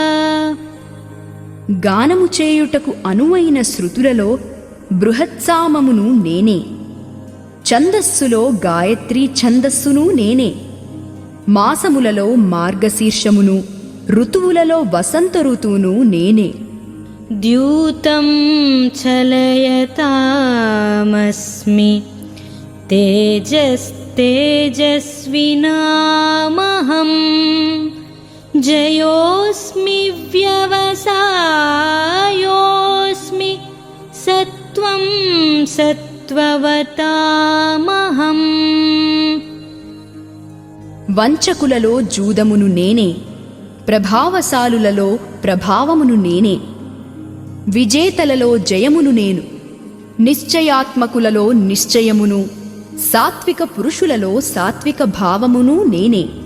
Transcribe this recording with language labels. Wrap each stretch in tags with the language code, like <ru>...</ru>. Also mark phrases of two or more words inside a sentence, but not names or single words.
<te>గానము చేయుటకు అనువైన శృతులలో బృహత్సామమును నేనే, ఛందస్సులో గాయత్రీ ఛందస్సును నేనే, మాసములలో మార్గశీర్షమును, ఋతువులలో వసంత ఋతువును నేనే.</te> <sa>द्यूतं चलयतामस्मि तेजस्तेजस्विनामहं जयोऽस्मि व्यवसायोऽस्मि सत्त्वं सत्त्ववतामहम्</sa> <te>వంచకులలో జూదమును నేనే, ప్రభావశాలులలో ప్రభావమును నేనే, విజేతలలో జయమును నేను, నిశ్చయాత్మకులలో నిశ్చయమును, సాత్విక పురుషులలో సాత్విక భావమును నేనే.</te>